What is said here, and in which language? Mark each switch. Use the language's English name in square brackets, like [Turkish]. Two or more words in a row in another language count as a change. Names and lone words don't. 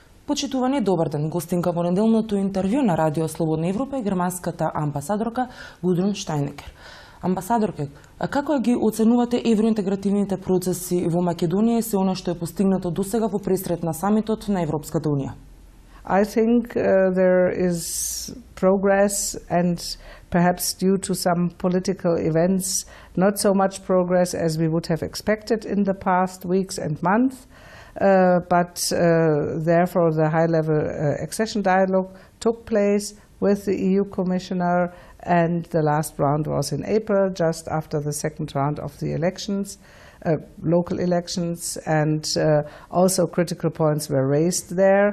[Macedonian] Почитувани, добар ден. Гостинка во неделното интервju на радио Слободна Европа е германската амбасадорка Гудрун Штајнекер. Амбасадорке, како ги оценувате евроинтегративните процеси во Македонија и се она што е постигнато досега во пресрет на самитот на Европската унија? [English] I think there is progress, and perhaps due to some political events, not so much progress as we would have expected in the past weeks and months. But therefore the high-level accession dialogue took place with the EU Commissioner, and the last round was in April, just after the second round of the elections, local elections, and also critical points were raised there.